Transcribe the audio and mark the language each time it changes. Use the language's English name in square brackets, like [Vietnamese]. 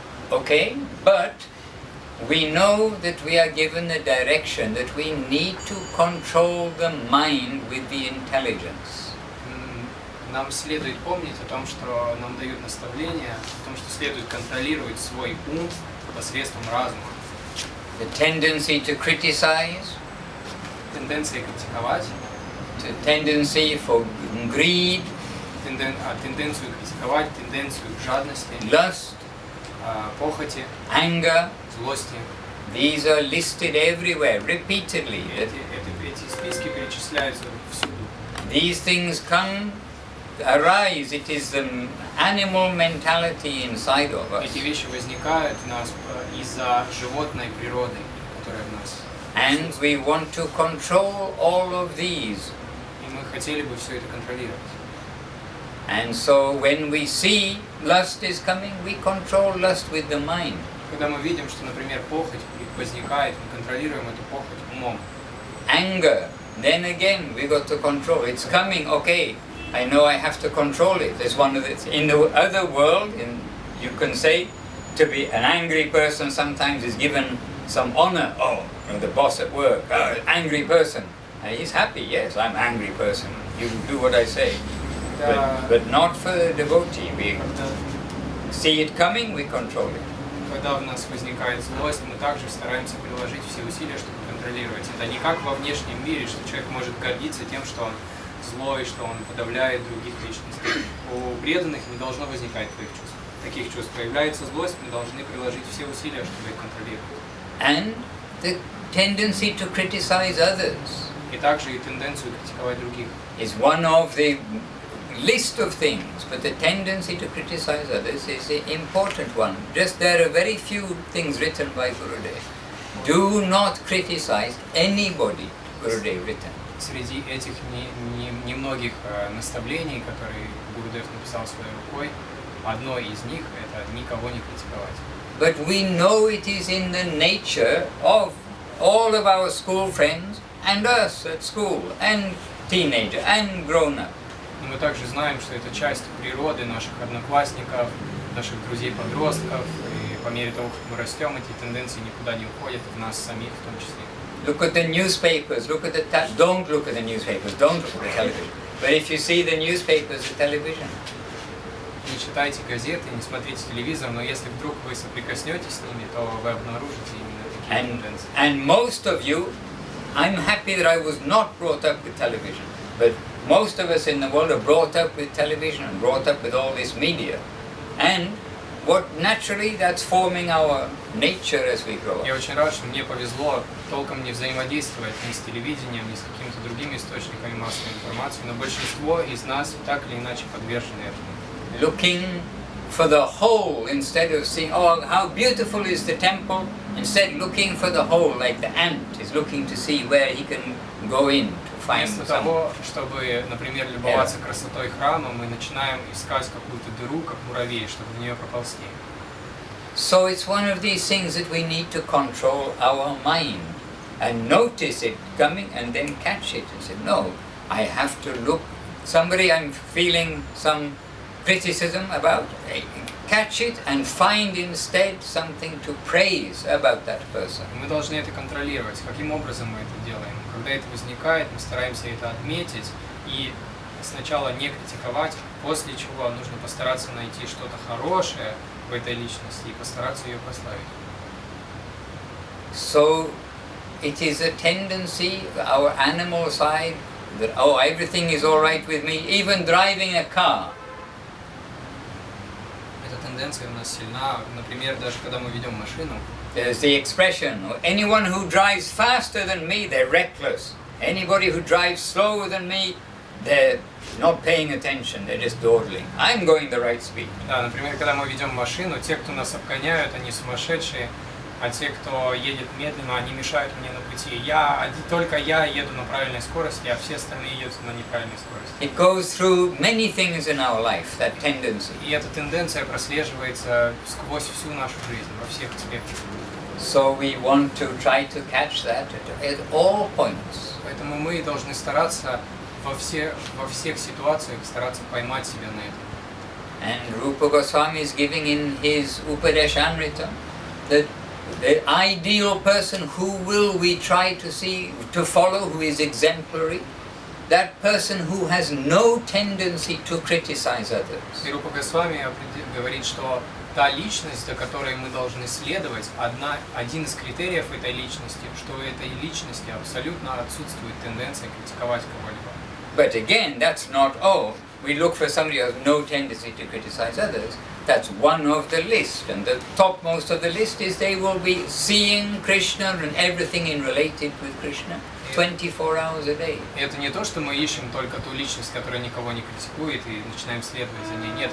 [English] Okay, but we know that we are given a direction that we need to control the mind with the intelligence. [Russian] Нам следует помнить о том, что нам дают наставления, о том, что следует контролировать свой ум посредством разума. [English] The tendency to criticize, [Russian] Тенденция критиковать, [English] the tendency for greed, [Russian] тенденцию критиковать, тенденцию к жадности, [English] lust, [Russian] похоти, [English] anger, [Russian] злости. [English] these are listed everywhere, repeatedly. [Russian] Эти списки перечисляются всюду. [English] These things arise, it is the animal mentality inside of us. [Russian] Эти вещи возникают у нас из-за животной природы, которая в нас. [English] And we want to control all of these. [Russian] И мы хотели бы все это контролировать. [English] And so when we see lust is coming, we control lust with the mind. [Russian] Когда мы видим, что, например, похоть возникает, мы контролируем эту похоть умом. [English] Anger, then again we got to control. It's coming, okay, I know I have to control it. There's one of the, in the other world, you can say, to be an angry person sometimes is given some honor. Oh, you know, the boss at work, angry person. And he's happy, yes, I'm an angry person. You do what I say. But not for the devotee. We see it coming, we control it. [Russian] Когда у нас возникает злость, мы также стараемся приложить все усилия, чтобы контролировать. Это не как во внешнем мире, что человек может гордиться тем, что он злой, что он подавляет других личностей. У преданных не должно возникать таких чувств. Появляется злость, мы должны приложить все усилия, чтобы их контролировать. [English] And the tendency to criticize others [Russian] И также и тенденцию критиковать других. [English] is one of the list of things, but the tendency to criticize others is the important one. Just there are very few things written by Gurudev. Do not criticize anybody, Gurudev written. [Russian] Среди этих немногих наставлений, которые Гурудев написал своей рукой, одно из них – это никого не критиковать. [English] But we know it is in the nature of all of our school friends and us at school and teenager and grown-up. [Russian] Но мы также знаем, что это часть природы наших одноклассников, наших друзей-подростков, и по мере того, как мы растем, эти тенденции никуда не уходят, в нас самих в том числе. [English] Look at the newspapers, don't look at the newspapers, don't look at the television. But if you see the newspapers, the television, [Russian] Не читайте газеты, не смотрите телевизор, но если вдруг вы соприкоснетесь с ними, то вы обнаружите именно такие тенденции. [English] and most of you, I'm happy that I was not brought up with television, but most of us in the world are brought up with television and brought up with all this media. And what naturally that's forming our nature as we grow up. [Russian] Я очень рад, что мне повезло толком не взаимодействовать ни с телевидением, ни с какими-то другими источниками массовой информации, но большинство из нас так или иначе подвержены этому. [English] Looking for the whole instead of seeing, oh, how beautiful is the temple, instead looking for the whole, like the ant is looking to see where he can go in to find [Russian] Вместо [English] some. [Russian] того, чтобы, например, любоваться красотой храма, мы начинаем искать какую-то дыру, как муравей, чтобы в нее проползти. [English] So it's one of these things that we need to control our mind and notice it coming and then catch it and say, no, I have to look. Somebody I'm feeling some criticism about, catch it and find instead something to praise about that person. [Russian] Мы должны это контролировать. Каким образом мы это делаем? Когда это возникает, мы стараемся это отметить и сначала не критиковать, после чего нужно постараться найти что-то хорошее в этой личности и постараться ее прославить. [English] So it is a tendency, our animal side, that, oh, everything is all right with me, even driving a car. [Russian] Эта тенденция у нас сильна, например, даже когда мы ведем машину. [English] There's the expression, anyone who drives faster than me, they're reckless. Anybody who drives slower than me, they're not paying attention, they're just dawdling. I'm going the right speed. [Russian] Да, например, когда мы ведем машину, те, кто нас обгоняют, они сумасшедшие, а те, кто едет медленно, они мешают мне на пути. Только я еду на правильной скорости, а все остальные едут на неправильной скорости. [English] It goes through many things in our life, that tendency. [Russian] И эта тенденция прослеживается сквозь всю нашу жизнь, во всех аспектах. [English] So we want to try to catch that at all points. [Russian] Поэтому мы должны стараться во всех ситуациях стараться поймать себя на этом. [English] And Rupa Goswami is giving in his Upadeshamrita that the ideal person who will we try to follow, who is exemplary, that person who has no tendency to criticize others. [Russian] И Рупа Госвами говорит, что та личность, за которой мы должны следовать, один из критериев этой личности, что у этой личности абсолютно отсутствует тенденция критиковать кого-либо. [English] But again, that's not, oh, we look for somebody who has no tendency to criticize others. That's one of the list. And the topmost of the list is they will be seeing Krishna and everything in related with Krishna 24 hours a day. [Russian] И это не то, что мы ищем только ту личность, которая никого не критикует, и начинаем следовать за ней.